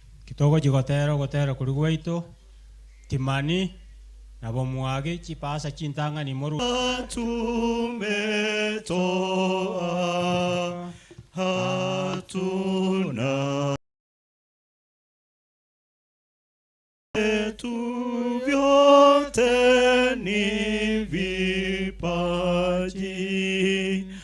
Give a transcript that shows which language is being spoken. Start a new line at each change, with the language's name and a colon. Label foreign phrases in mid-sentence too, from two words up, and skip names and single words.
Gusii: Kitogo gotero kuri gwaitu timani na bomwage chipasa chintanga ni moru
Swahili: tumetoa hatuna tu vyote ni vipaji.